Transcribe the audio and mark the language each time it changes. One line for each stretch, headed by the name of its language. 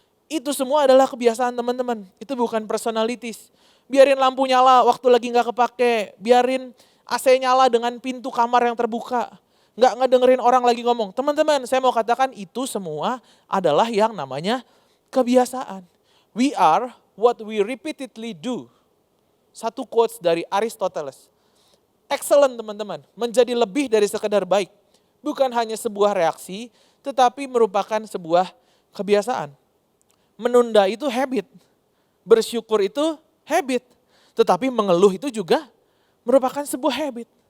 Indonesian: Itu semua adalah kebiasaan teman-teman. Itu bukan personalities. Biarin lampu nyala waktu lagi nggak kepake. Biarin AC nyala dengan pintu kamar yang terbuka. Nggak ngedengerin orang lagi ngomong. Teman-teman, saya mau katakan itu semua adalah yang namanya kebiasaan.
English: We are what we repeatedly do.
Indonesian: Satu quotes dari Aristoteles. Excellent teman-teman, menjadi lebih dari sekedar baik. Bukan hanya sebuah reaksi, tetapi merupakan sebuah kebiasaan. Menunda itu habit, bersyukur itu habit, tetapi mengeluh itu juga merupakan sebuah habit.